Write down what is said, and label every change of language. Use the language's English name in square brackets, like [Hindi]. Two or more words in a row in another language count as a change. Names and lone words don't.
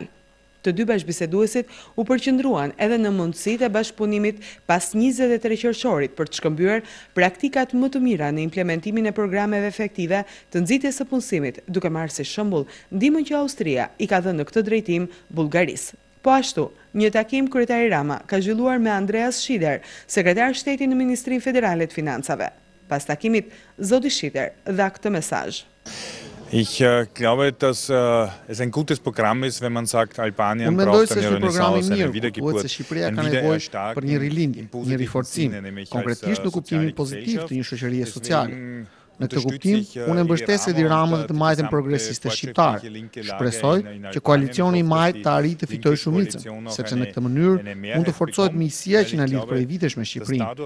[Albanian] Të dy bashkëbiseduesit u përqendruan edhe në mundësitë e bashkëpunimit pas 23 qershorit për të shkëmbyer praktikat më të mira në implementimin e programeve efektive të nxitjes së punësimit, duke marrë si shembull ndihmën që Austria i ka dhënë në këtë drejtim Bullgarisë. Po ashtu, një takim kryetari Rama ka zhvilluar me Andreas Schieder, sekretar shteti në Ministrinë Federale të Financave. Pas takimit, zoti Schieder dha këtë mesazh. [German] Ich glaube, dass es ein gutes Programm ist, wenn man sagt, Albanien braucht eine Renaissance, eine Wiedergeburt, ein Wiedererstarken [Albanian] për një rilindje, një riforcim, konkretisht në kuptimin pozitiv të një shoqërie sociale. Në këtë kuptim, unë mbështes Edi Ramën dhe të majtën progresiste shqiptare. Shpresoj që koalicioni i majtë të arrijë të fitojë shumicën, sepse në këtë mënyrë mund të forcohet miqësia që na lidh prej vitesh me Shqipërinë.